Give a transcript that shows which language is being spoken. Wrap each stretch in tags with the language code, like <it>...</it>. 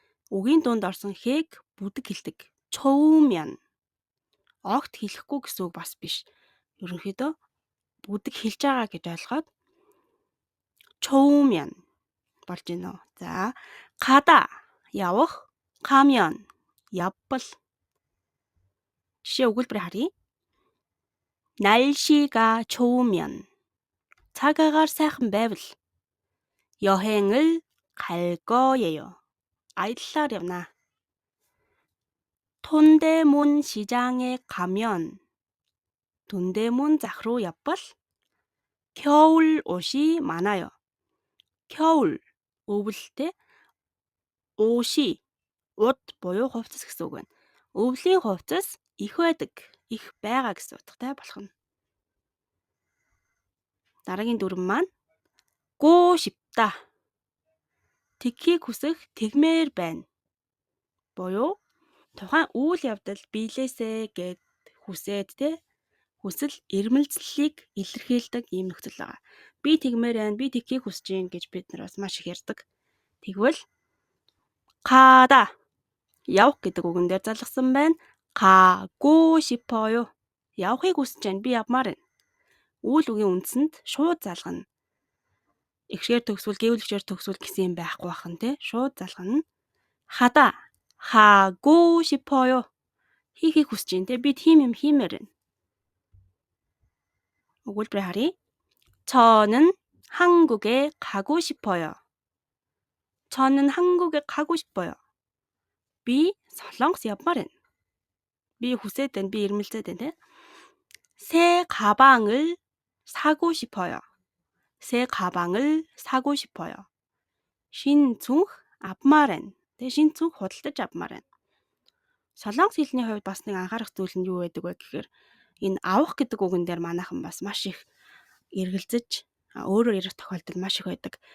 <mn>Үгийн дунд орсон хээг бүдэг хэлдэг. 좋으면 огт хэлэхгүй гэсэн үг бас биш. Ерөнхийдөө бүдэг хэлж байгаа гэж ойлгоод 좋으면 болж гинэ. За 가다 явах, 가면 явбал. жишээ өгүүлбэрийг харъя.</mn> <ko>날씨가 좋으면</ko> <mn>цаг агаар сайхан байвал</mn> <ko>여행을 갈 거예요.</ko> <mn>아이들랑 явна.</mn> <ko>돈대문 시장에 가면 돈대문</ko> <mn>захруу явбал</mn> <ko>겨울 옷이 많아요.</ko> <mn>겨울 өвөлтэй 옷이 옷 буюу хувцас гэсэн үг байна. өвлийн хувцас их байдаг их байгаа гэсэн утгатай болох нь. Дараагийн дүрм маань гоо 싶다. Тэгхийг хүсэх тэгмээр байна. Буюу тухайн үйл явдал биелээсэ гэд хүсээд хүсэл эрмэлзлийг илэрхийлдэг ийм нөхцөл байгаа. Би тэгмээр байна, би тэгхийг хүсэж байна гэж бид нар бас маш их ярьдаг. Тэгвэл 가다 явах гэдэг үгэн дээр залгасан байна.</mn> <ko>가고 싶어요.</ko> <mn>явахыг хүсэж байна, би явмаар байна. Үйл үгийн үндсэнд шууд залгана. Игшээр төгсвөл, гэвлэгчээр төгсвөл гэсэн юм байхгүй бахан те. Шууд залгана.</mn> <ko>하다 하고 싶어요.</ko> <mn>хийхийг хүсэж байна те. Би тийм юм хиймээр байна. өгүүлбэрээ харъя.</mn> <ko>저는 한국에 가고 싶어요. 저는 한국에 가고 싶어요.</ko> <mn>Би Солонгос явмаар байна. Би хүсээд байна, би эрмэлзээд байна те.</mn> <ko>새 가방을 사고 싶어요. 새 가방을 사고 싶어요.</ko> <mn>Шин цүнх авмаар байна. Тэгээ шин цүнх худалдаж авмаар байна. Солонгос хэлний хувьд бас нэг анхаарах зүйл нь юу байдаг вэ гэхээр энэ авах гэдэг үгэн дээр манайхан бас маш их эргэлзэж өөрөөр ярих тохиолдол маш их байдаг.</mn>